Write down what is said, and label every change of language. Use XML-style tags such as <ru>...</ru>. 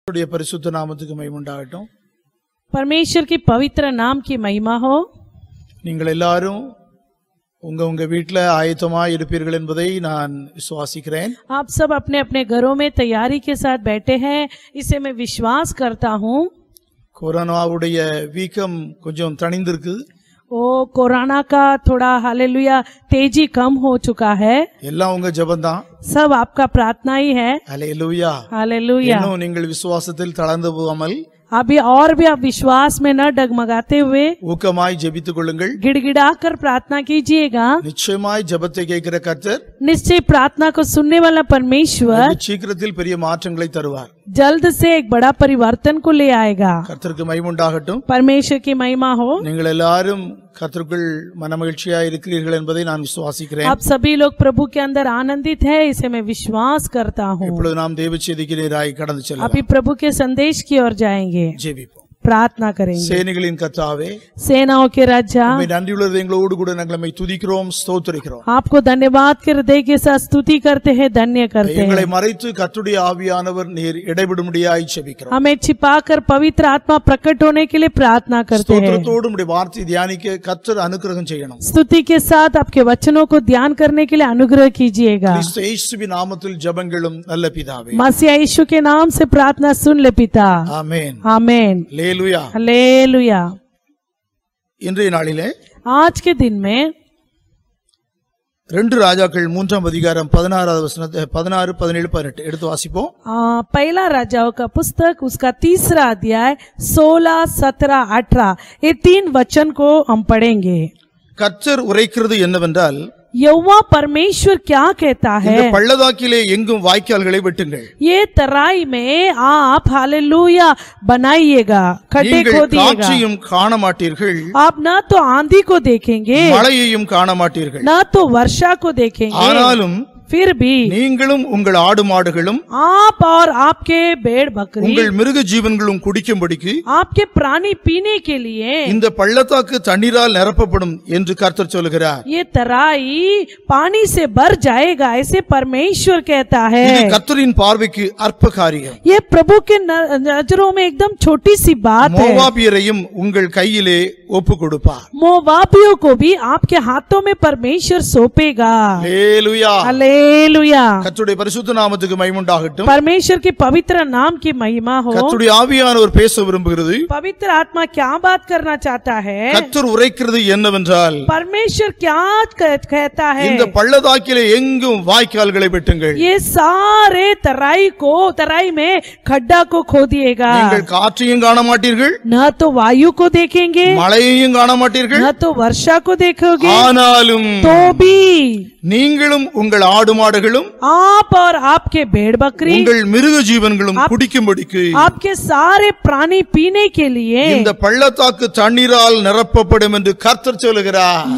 <ta>பரிசுத்த நாமத்துக்கு மகிமை உண்டாகட்டும்।</ta> <hi>परमेश्वर की पवित्र नाम की महिमा हो।</hi> <ta>நீங்கள் எல்லாரும் உங்க வீட்டில் ஆயத்தமாக இருப்பீர்கள் என்பதை நான் விசுவாசிக்கிறேன்।</ta> <hi>आप सब अपने अपने घरों में तैयारी के साथ बैठे हैं, इसे मैं विश्वास करता हूँ।</hi> <ta>கொரோனாவுடைய வீக்கம் கொஞ்சம் தணிந்திருக்கு।</ta> <hi>ओ कोरोना का थोड़ा हालेलुया तेजी कम हो चुका है।</hi> <ta>எல்லாம் உங்க ஜெபம்தான்,</ta> <hi>सब आपका प्रार्थना ही है।</hi> <ta>ஹல்லேலூயா</ta> <hi>हालेलुया।</hi> <ta>இன்னும் நீங்கள் விசுவாசத்தில் தளர்ந்து போகாமல்</ta> <hi>अभी और भी आप विश्वास में न डगमगाते हुए</hi> <ta>ஊக்கமாய் ஜெபித்துக் கொள்ளுங்கள்।</ta> <hi>गिड़गिड़ाकर प्रार्थना कीजिएगा।</hi> <ta>நிச்சயமாய் ஜெபத்தை கேட்கிற கர்த்தர்</ta> <hi>निश्चय प्रार्थना को सुनने वाला परमेश्वर</hi> <ta>சீக்கிரத்தில் பெரிய மாற்றங்களை தருவார்।</ta> <hi>जल्द से एक बड़ा परिवर्तन को ले आएगा।</hi> <ta>கர்த்தருக்கு மகிமை உண்டாகட்டும்।</ta> <hi>परमेश्वर की महिमा हो।</hi> <ta>நீங்கள் எல்லாரும் கர்த்தருக்குள் மனமகிழ்ச்சியாய் இருக்கிறீர்கள் என்பதை நான் விசுவாசிக்கிறேன்।</ta> <hi>आप सभी लोग प्रभु के अंदर आनंदित है, इसे मैं विश्वास करता हूँ।</hi> <ta>இப்பொழுது நாம் தேவ செய்திக்கு நேராய் கடந்து செல்லலாம்।</ta> <hi>अभी प्रभु के संदेश की ओर जाएंगे,</hi> <ta>ஜெபிப்போம்।</ta> <hi>प्रार्थना करेंगे।</hi> <ta>சேனைகளின் கர்த்தாவே,</ta> <hi>सेनाओं के राजा,</hi> <ta>உம்மை நன்றியுள்ள இதயங்களோடு கூட நாங்கள் உம்மை துதிக்கிறோம், ஸ்தோத்திரிக்கிறோம்।</ta> <hi>आपको धन्यवाद के हृदय के साथ स्तुति करते हैं, धन्य करते</hi> <ta>எங்களை</ta> <hi>हैं।</hi> <ta>மறைத்து கர்த்தருடைய ஆவியானவர் நீர் இடைவிடும்படியாய் ஜெபிக்கிறோம்।</ta> <hi>हमें छिपाकर पवित्र आत्मा प्रकट होने के लिए प्रार्थना करते हैं।</hi> <ta>ஸ்தோத்திரத்தோடு உம்முடைய வார்த்தை தியானிக்க கர்த்தர் அனுக்கிரகம் செய்யணும்।</ta> <hi>स्तुति के साथ आपके वचनों को ध्यान करने के लिए अनुग्रह कीजिएगा।</hi> <ta>கிறிஸ்து இயேசுவின் நாமத்தில் ஜெபங்களும் நல்ல பிதாவே,</ta> <hi>मसीह यीशु के नाम से प्रार्थना सुन ले पिता,</hi> <ta>ஆமென்</ta> <hi>आमेन,</hi> <ta>ஹல்லேலூயா।</ta> <hi>हालेलुया।</hi> <ta>இன்றைய நாளிலே</ta> <hi>आज के दिन में</hi> <ta>2 ராஜாக்கள் 3ஆம் அதிகாரம் 16வது வசனத்தை 16, 17, 18 எடுத்து வாசிப்போம்।</ta> <hi>पहला राजाओं का पुस्तक उसका 3रा अध्याय 16, 17, 18 ये 3 वचन को हम पढ़ेंगे।</hi> <ta>கர்த்தர் உரைக்கிறது என்னவென்றால்,</ta> <hi>यहोवा परमेश्वर क्या कहता है,</hi> <ta>இந்த பள்ளதாக்கிலே எங்கும் வாய்க்கால்களை வெட்டுங்கள்,</ta> <hi>ये तराई में आप हालेलुया बनाइएगा, खड्डे</hi> <ta>நீங்கள்</ta> <hi>खोदिएगा।</hi> <ta>காற்றையும் காண மாட்டீர்கள்,</ta> <hi>आप न तो आंधी को देखेंगे,</hi> <ta>மழையையும் காண மாட்டீர்கள்,</ta> <hi>न तो वर्षा को देखेंगे,</hi> <ta>ஆனாலும்</ta> <hi>फिर भी</hi> <ta>நீங்களும் உங்கள் ஆடு மாடுகளும்</ta> <hi>आप और आपके भेड़ बकरी,</hi> <ta>உங்கள் மிருக ஜீவன்களும் குடிக்கும்படிக்கு</ta> <hi>आपके प्राणी पीने के लिए</hi> <ta>இந்த பள்ளத்தாக்கு தண்ணீரால் நிரப்பப்படும் என்று கர்த்தர் சொல்கிறார்।</ta> <hi>ये तराई पानी से भर जाएगा, ऐसे परमेश्वर कहता है।</hi> <ta>இது கர்த்தரின் பார்வைக்கு அற்ப காரியம்।</ta> <hi>ये प्रभु के नजरों में एकदम छोटी सी बात है।</hi> <ta>மோவாபியரையும் உங்கள் கையிலே ஒப்பு கொடுப்பார்।</ta> <hi>मोवाबियों को भी आपके हाथों में परमेश्वर सौंपेगा।</hi> <ta>ஹல்லேலூயா।</ta> <hi>हालेलुया। हालेलुया।</hi> <ta>கர்த்தருடைய பரிசுத்த நாமத்துக்கு மகிமை உண்டாகட்டும்.</ta> <hi>परमेश्वर के पवित्र नाम की महिमा हो।</hi> <ta>கர்த்தருடைய ஆவியானவர் பேச விரும்புகிறது.</ta> <hi>पवित्र आत्मा क्या बात करना चाहता है?</hi> <ta>கர்த்தர் உரைக்கிறது என்னவென்றால்,</ta> <hi>परमेश्वर क्या कहता है?</hi> <ta>இந்த பள்ளத்தாக்கிலே எங்கும் வாய்க்கால்களை வெட்டுங்கள்.</ta> <hi>ये सारे तराई में खड्डा को खोदिएगा।</hi> <ta>நீங்கள் காற்றையும் காண மாட்டீர்கள்,</ta> <hi>न तो वायु को देखेंगे,</hi> <ta>மழையையும் காண மாட்டீர்கள்.</ta> <hi>न तो वर्षा को देखोगे,</hi> <ta>ஆனாலும்</ta> <hi>तो भी</hi> <ta>நீங்களும் உங்கள் ஆடு மாடுகளும்</ta> <hi>आप और आपके भेड़ बकरी,</hi> <ta>உங்கள் மிருக ஜீவன்களும் குடிக்கும்படிக்கு</ta> <hi>आपके सारे प्राणी पीने के लिए</hi> <ta>இந்த பள்ளத்தாக்கு தண்ணீரால் நிரப்பப்படும் என்று கர்த்தர் சொல்லுகிறார்.</ta>